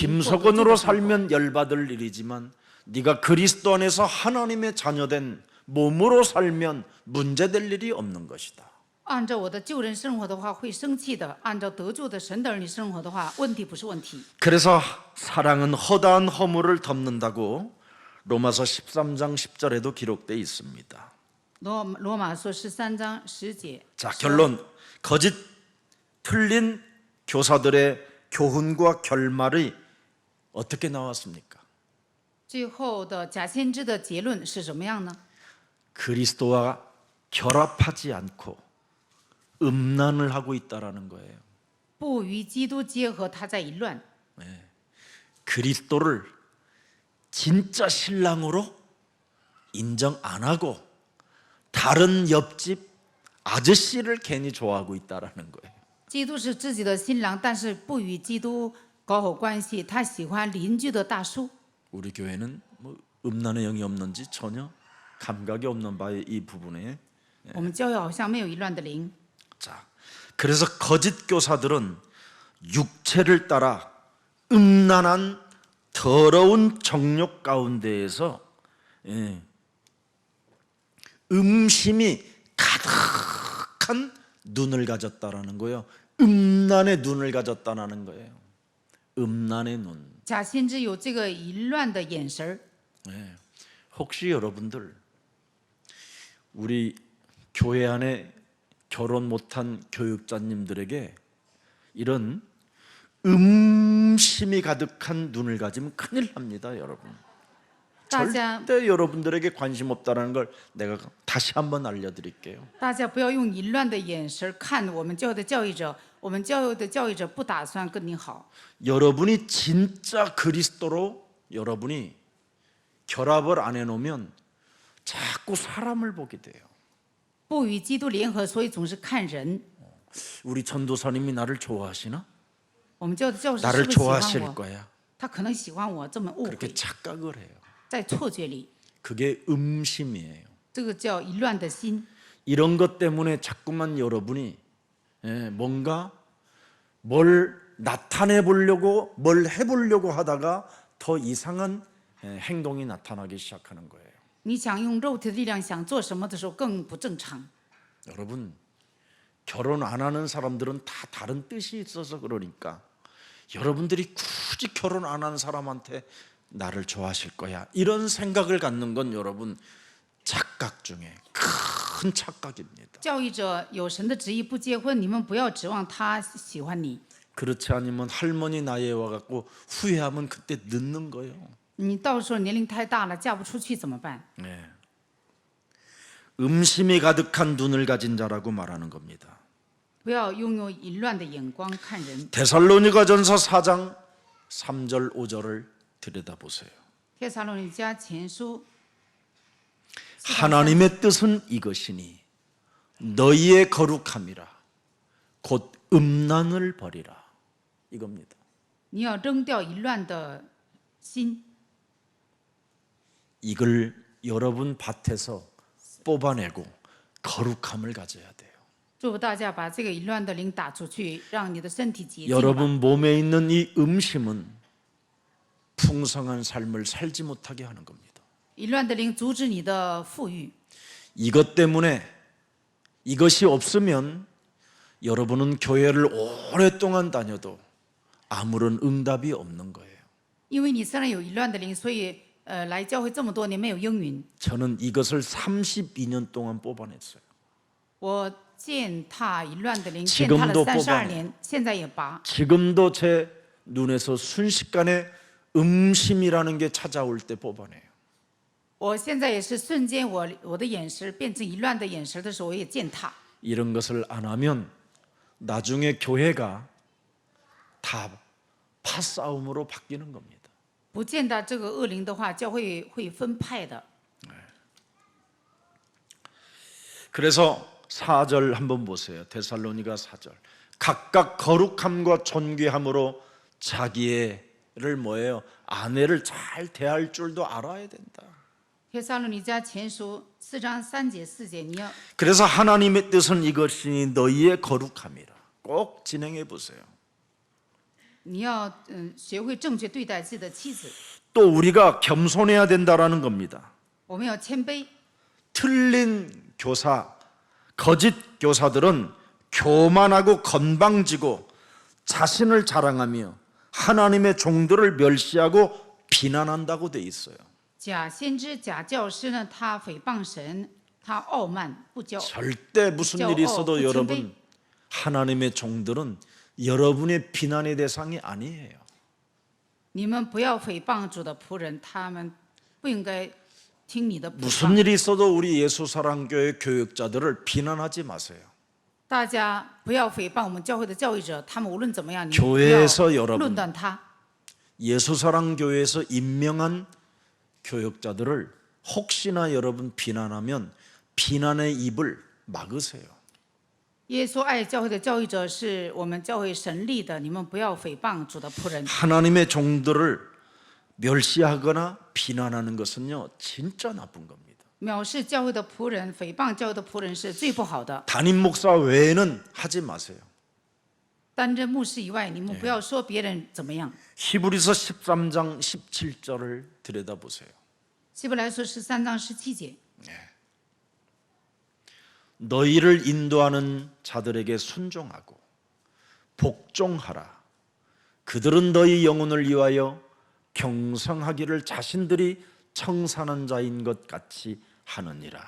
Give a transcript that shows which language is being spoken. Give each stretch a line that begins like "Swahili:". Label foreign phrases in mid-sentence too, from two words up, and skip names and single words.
Korean: 김석원으로
Chinese: 的生活。
Korean: 살면 열받을 일이지만 네가 그리스도 안에서 하나님의 자녀된 몸으로 살면 문제될 일이 없는 것이다.
Chinese: 按照我的旧人生活的话会生气的，按照得救的神的儿女生活的话，问题不是问题。
Korean: 그래서 사랑은 허다한 허물을 덮는다고 로마서 13장 10절에도 기록되어 있습니다.
Chinese: 罗马书13章10节。
Korean: 자, 결론. 거짓 틀린 교사들의 교훈과 결말이 어떻게 나왔습니까?
Chinese: 最后的假先知的结论是什么样呢？
Korean: 그리스도와 결합하지 않고 음란을 하고 있다라는 거예요.
Chinese: 不与基督结合，他在淫乱。
Korean: 그리스도를 진짜 신랑으로 인정 안 하고 다른 옆집 아저씨를 괜히 좋아하고 있다라는 거예요.
Chinese: 基督是自己的新郎，但是不与基督搞好关系，他喜欢邻居的大叔。
Korean: 우리 교회는 뭐 음란의 영이 없는지 전혀 감각이 없는 바에 이 부분에.
Chinese: 我们教会好像没有淫乱的灵。
Korean: 자, 그래서 거짓 교사들은 육체를 따라 음란한 더러운 정욕 가운데에서 음심이 가득한 눈을 가졌다라는 거예요. 음란의 눈을 가졌다라는 거예요. 음란의 눈.
Chinese: 假先知有这个淫乱的眼神儿。
Korean: 혹시 여러분들 우리 교회 안에 결혼 못한 교육자님들에게 이런 음심이 가득한 눈을 가지면 큰일 납니다, 여러분.
Chinese: 大家
Korean: 절대 여러분들에게 관심 없다는 걸 내가 다시 한번 알려드릴게요.
Chinese: 大家不要用淫乱的眼神看我们教会的教育者，我们教会的教育者不打算跟你好。
Korean: 여러분이 진짜 그리스도로 여러분이 결합을 안 해놓으면 자꾸 사람을 보게 돼요.
Chinese: 不与基督联合，所以总是看人。
Korean: 우리 전도사님이 나를 좋아하시나?
Chinese: 我们教的教师是
Korean: 나를
Chinese: 不是喜欢
Korean: 좋아하실
Chinese: 我？
Korean: 거야.
Chinese: 他可能喜欢我，这么误
Korean: 그렇게
Chinese: 会，
Korean: 착각을 해요.
Chinese: 在错觉里，
Korean: 그게 음심이에요.
Chinese: 这个叫淫乱的心。
Korean: 이런 것 때문에 자꾸만 여러분이 뭔가 뭘 나타내 보려고 뭘 해보려고 하다가 더 이상한 행동이 나타나기 시작하는 거예요.
Chinese: 你想用肉体的力量想做什么的时候更不正常。
Korean: 여러분, 결혼 안 하는 사람들은 다 다른 뜻이 있어서 그러니까 여러분들이 굳이 결혼 안 하는 사람한테 나를 좋아하실 거야 이런 생각을 갖는 건 여러분 착각 중에 큰 착각입니다.
Chinese: 教育者有神的旨意不结婚，你们不要指望他喜欢你。
Korean: 그렇지 않으면 할머니 나이에 와갖고 후회하면 그때 늦는 거예요.
Chinese: 你到时候年龄太大了，嫁不出去怎么办？
Korean: 네. 음심이 가득한 눈을 가진 자라고 말하는 겁니다.
Chinese: 不要拥有淫乱的眼光看人。
Korean: 데살로니가전서 4장 3절 5절을 들여다보세요.
Chinese: 帖撒罗尼迦前书
Korean: 하나님의 뜻은 이것이니 너희의 거룩함이라 곧 음란을 버리라 이겁니다.
Chinese: 你要扔掉淫乱的心。
Korean: 이걸 여러분 밭에서 뽑아내고 거룩함을 가져야 돼요.
Chinese: 祝福大家把这个淫乱的灵打出去，让你的身体洁净吧。
Korean: 여러분 몸에 있는 이 음심은 풍성한 삶을 살지 못하게 하는 겁니다.
Chinese: 淫乱的灵阻止你的富裕。
Korean: 이것 때문에 이것이 없으면 여러분은 교회를 오랫동안 다녀도 아무런 응답이 없는 거예요.
Chinese: 因为你身上有淫乱的灵，所以来教会这么多年没有应允。
Korean: 저는 이것을 32년 동안 뽑아냈어요.
Chinese: 我践踏淫乱的灵，践踏了
Korean: 지금도 32 뽑아내
Chinese: 年，现在也拔。
Korean: 지금도 제 눈에서 순식간에 음심이라는 게 찾아올 때 뽑아내요.
Chinese: 我现在也是瞬间我的眼神变成淫乱的眼神的时候，我也践踏。
Korean: 이런 것을 안 하면 나중에 교회가 다 파싸움으로 바뀌는 겁니다.
Chinese: 不践踏这个恶灵的话，教会会分派的。
Korean: 그래서 4절 한번 보세요. 데살로니가 4절. 각각 거룩함과 존귀함으로 자기를 뭐예요? 아내를 잘 대할 줄도 알아야 된다.
Chinese: 帖撒罗尼迦前书4章3节4节，你要
Korean: 그래서 하나님의 뜻은 이것이니 너희의 거룩함이라. 꼭 진행해 보세요.
Chinese: 学会正确对待自己的妻子。
Korean: 또 우리가 겸손해야 된다라는 겁니다.
Chinese: 我们要谦卑，
Korean: 틀린 교사, 거짓 교사들은 교만하고 건방지고 자신을 자랑하며 하나님의 종들을 멸시하고 비난한다고 돼 있어요.
Chinese: 假先知、假教师呢，他诽谤神，他傲慢不骄，
Korean: 절대 무슨 일이 있어도 어, 여러분 하나님의 종들은 여러분의 비난의 대상이 아니에요.
Chinese: 你们不要诽谤主的仆人，他们不应该听你的诽
Korean: 무슨
Chinese: 谤。
Korean: 일이 있어도 우리 예수사랑교회 교육자들을 비난하지 마세요.
Chinese: 大家不要诽谤我们教会的教育者，他们无论怎么样，你
Korean: 교회
Chinese: 不
Korean: 에서
Chinese: 要
Korean: 여러분
Chinese: 论断他。
Korean: 예수사랑교회에서 임명한 교육자들을 혹시나 여러분 비난하면 비난의 입을 막으세요.
Chinese: 耶稣爱教会的教育者是我们教会神立的，你们不要诽谤主的仆人。
Korean: 하나님의 종들을 멸시하거나 비난하는 것은요 진짜 나쁜 겁니다.
Chinese: 藐视教会的仆人，诽谤教会的仆人是最不好的。
Korean: 담임 목사 외에는 하지 마세요.
Chinese: 担任牧师以外，你们不要说别人怎么样。
Korean: 히브리서 13장 17절을 들여다보세요.
Chinese: 希伯来书13章17节，
Korean: 너희를 인도하는 자들에게 순종하고 복종하라. 그들은 너희 영혼을 위하여 경성하기를 자신들이 청산한 자인 것 같이 하느니라.